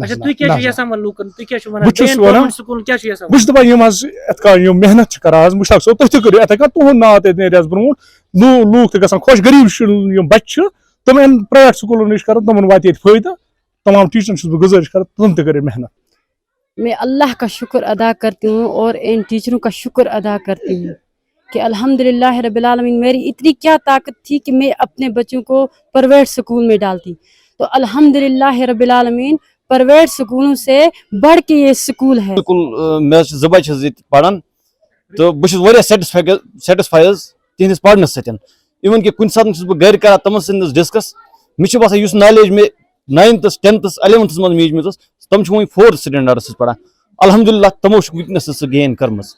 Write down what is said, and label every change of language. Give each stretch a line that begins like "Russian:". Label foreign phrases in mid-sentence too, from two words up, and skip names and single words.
Kashmiri: اچھا تُہۍ کیٛاہ چھِو یژھان وۄنۍ لوٗکن تُہۍ کیٛاہ چھِو ونان بہٕ چھُس ونان سکوٗلن کیٛاہ چھُ یژھان بہٕ چھُس دپان یِم حظ یِتھ کٔنۍ یِم محنت چھِ کران حظ مشتاق صٲب تُہۍ تہِ کٔرِو یِتھے کٔنۍ تُہُنٛد ناو تہِ نیرِ حظ برونٛٹھ لوٗکھ تہِ گژھن خۄش غریٖب یِم بچہِ چھِ تِم یِن پرایویٹ سکوٗلن نِش کران تِمن واتہِ ییٚتہِ فٲیدٕ تمام ٹیچرن چھُس بہٕ گُزٲرِش کران تِم تہِ کٔرِو محنت
Urdu: میں اللہ کا شکر ادا کرتی ہوں اور ان ٹیچروں کا شکر ادا کرتی ہوں کہ
Arabic: الحمدللہ رب العالمین
Urdu: میری اتنی کیا طاقت تھی کہ میں اپنے بچوں کو پرائیویٹ سکول میں ڈالتی تو
Arabic: الحمدللہ رب العالمین
Urdu: پرائیویٹ سکولوں سے بڑھ کے یہ سکول ہے
Kashmiri: بالکل میں زٕ بچہِ حظ ییٚتہِ پران تہٕ بہٕ چھُس واریاہ سیٹِسفاے حظ تِہنٛدِس پرنس سۭتۍ اِوٕن کہِ کُنہِ ساتہٕ چھُس بہٕ گرِ کران تِمن سۭتۍ ڈسکس مےٚ چھُ باسان یُس نالیج مےٚ 9th 10th 11th منٛز میٖجمٕژ ٲس تِم چھِ وۄنۍ 4th سٹینڈاڈس پران الحمدللہ تِمو چھُ وٕنکیٚنس سُہ گین کٔرمٕژ